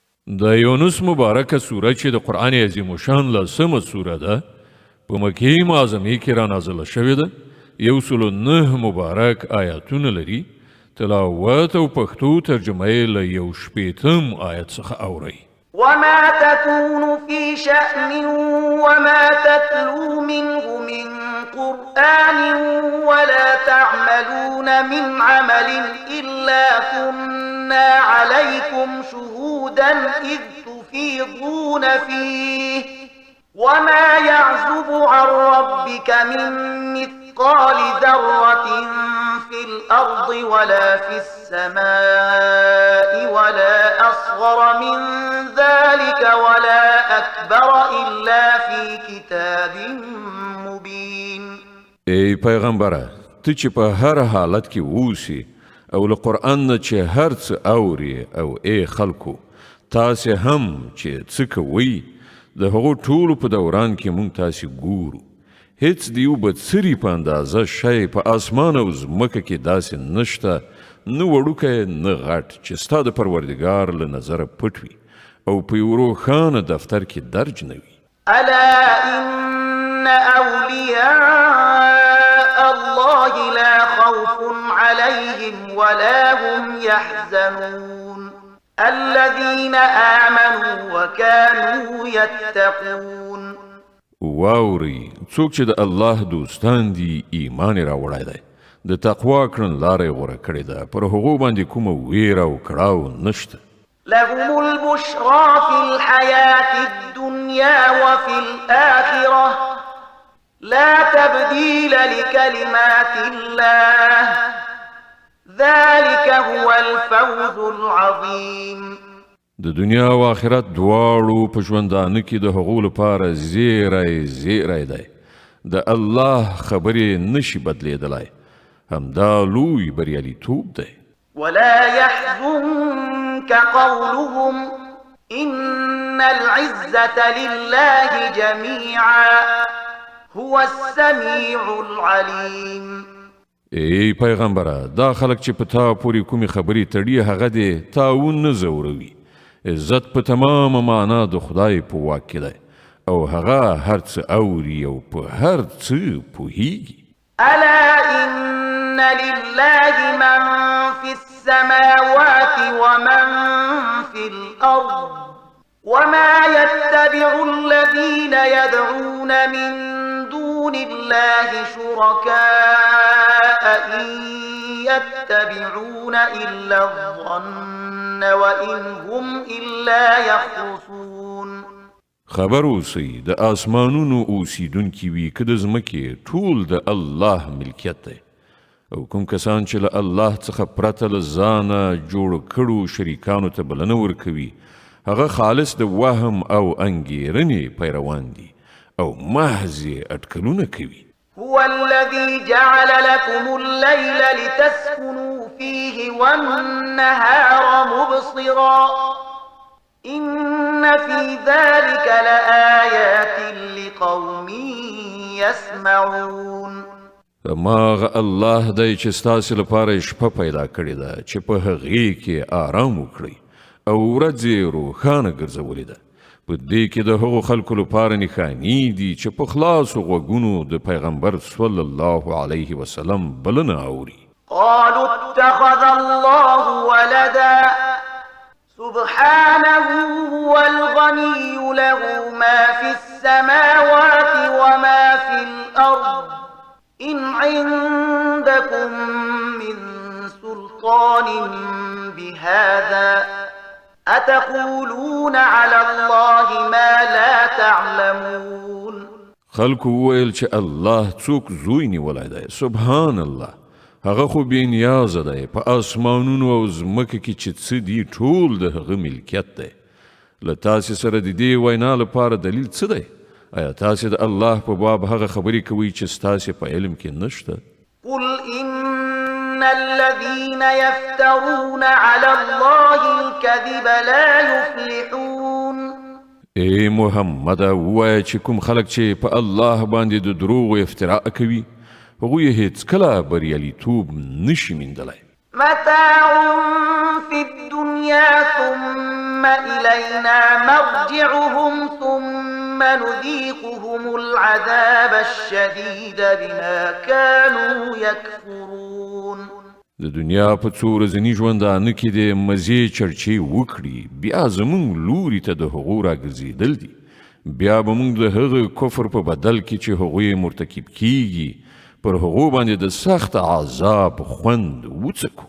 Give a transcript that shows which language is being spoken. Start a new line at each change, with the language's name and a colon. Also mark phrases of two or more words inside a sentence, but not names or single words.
Pashto: د یونس مبارکه سوره چې د قرآن عظیم شان لسمه سوره ده په مکې معظمې کې را نازله شوې ده 109 مبارک آیاتونه لري تلاوت او پښتو ترجمه یې له 1 آیت څخه اورئ
Arabic: وما تكون في شأن وما تتلو منه من قرآن ولا تعملون من عمل إلا كنا عليكم شهودا إذ تفيضون فيه وما يعزب عن ربك من مثقال ذرة في الأرض ولا في السماء ولا أصغر من ذلك ولا أكبر إلا في كتاب مبين
Pashto: ای پیغمبره ته چې په هر حالت کې اوسې او له قرآن نه چې هر څه اوري او ای خلکو تاسې هم چې څه کوئ د هغو ټولو په دوران کې مونږ تاسې ګورو هیڅ د یو بدسري په اندازه شی په اسمان او ځمکه کې داسې نشته نه وړوکی نه غټ چې ستا د پروردګار له نظره پټ وي او په یو روښانه دفتر کې درج نه وي
Arabic: ألا إن أولياء الله لا خوف عليهم ولا هم يحزنون الذين آمنوا وكانوا يتقون
Pashto: واوري څوک چې د الله دوستان دي ایمان راوړی دی د تقوا کړنلاره یې غوره کړې ده پر هغو باندې کومه ویره او کړاو نشته
Arabic: لهم البشرى في الحياة الدنيا وفي الآخرة لا تبديل لكلمات الله ذلك هو الفوز العظيم
Pashto: د دنیا او آخرت دواړو په ژوندانه کې د هغو لپاره زیری دی د الله خبرې نشي بدلیدلی همدا لوی بریالیتوب دی
Arabic: ولا يحزنك قولهم إن العزة لله جميعا هو السميع العليم
Pashto: ای پیغمبره دا خلک چې په تا پورې کومې خبرې تړي هغه دې تاون نه ځوروي عزت په تمامه معنا د خدای په واک کې دی او هغه هر څه اوري او په هر څه پوهیږي
Arabic: ألا إن لله من في السماوات ومن في الأرض وما يتبع الذين يدعون من دون الله شركاء إن يتبعون إلا الظن وإن هم إلا يخرصون
Pashto: خبر اوسئ د آسمانونو اوسیدونکي وي که د ځمکې ټول د الله ملکیت دی او کوم کسان چې له الله څخه پرته له ځانه جوړ کړو شریکانو ته بلنه ورکوي هغه خالص د وهم او انګیرنې پیروان دي او محض یې اټکلونه کوي
Arabic: هو الذي جعل لكم الليل لتسكنوا فيه والنهار مبصرا إن في ذلك لآيات لقوم يسمعون
Pashto: ماغه الله دی چې ستاسې لپاره شپه پیدا کړې ده چې په هغې کې آرام وکړئ او ورځ یې روښانه ګرځولې ده په دې کې د هغو خلکو لپاره نښانې دي چې په خلاصو غوږونو د پیغمبر
Arabic: صلی الله علیه وسلم
Pashto: بلنه اوري
Arabic: قالوا اتخذ الله ولدا سبحانه هو الغني له ما في السماوات وما في الأرض إن عندكم من سلطان بهذا أتقولون على الله ما لا تعلمون
Pashto: خلکو وویل چې الله څوک زوی نیولی دی
Arabic: سبحان الله
Pashto: هغه خو بې نیازه دی په آسمانونو او ځمکه کې چې څه دي ټول د هغه ملکیت دی له تاسې سره د دې وینا لپاره دلیل څه دی آیا تاسې د الله په باب هغه خبرې کوئ چې ستاسې په علم کې نشته
Arabic: قل إن الذين يفترون على الله الكذب لا يفلحون
Pashto: ای محمد ووایه چې کوم خلک چې په الله باندې د دروغو افتراء کوي هغوی هیڅ کله بریالیتوب نشي موندلی
Arabic: متاع في الدنيا ثم إلينا مرجعهم ثم نذيقهم العذاب الشديد بما كانوا يكفرون.
Pashto: د دنیا په څو ورځني ژوندانه کې د مزې چرچې وکړي بیا زمونږ لوري ته د هغو راګرځېدل دي بیا به موږ د هغه کفر په بدل کې چې هغوی مرتکب کیږي پر هغو باندې د سخت عذاب خوند وڅکو.